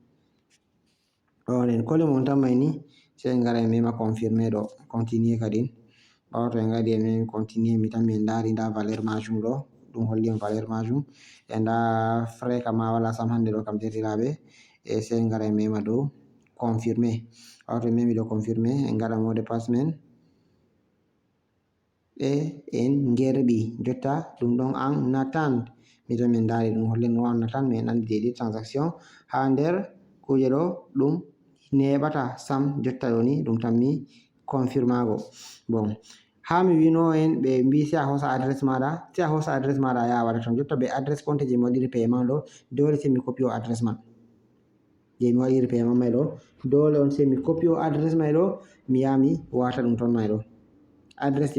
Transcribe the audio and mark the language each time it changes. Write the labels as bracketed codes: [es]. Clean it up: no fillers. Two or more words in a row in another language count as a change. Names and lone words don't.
[ff] ɓawo en koli montant mai ni sai en gara en mema confirmer ɗo continue kadin ɓawo to en gadi en memi continue mi tammi en dari nda valeur majum ɗo ɗum holli en valeur majum e nda frais kam ma wala sam hande ɗo kam derɗiraɓe e sai en gara en mema dow confirmer ɓawo to en memi dow confirmer en gaɗa [fr] mot de passe [ff] men e en gerɓi jotta ɗum ɗon an natan mi tammi en dari ɗum holli ɗum an natan mi en andi daidai transaction ha nder kuje ɗo ɗum neɓata sam jotta ɗo ni ɗum tammi confirmago bon ha mi wino en ɓe mbi sai a hosa address maɗa a yaha waɗa ton jotta be address compte je mi waɗiri paiement ɗo dole sai mi copy o address man je mi waɗiri paiement mai ɗo dole on sai mi copy o address mai ɗo mi yaha mi wata ɗum ton mai ɗo address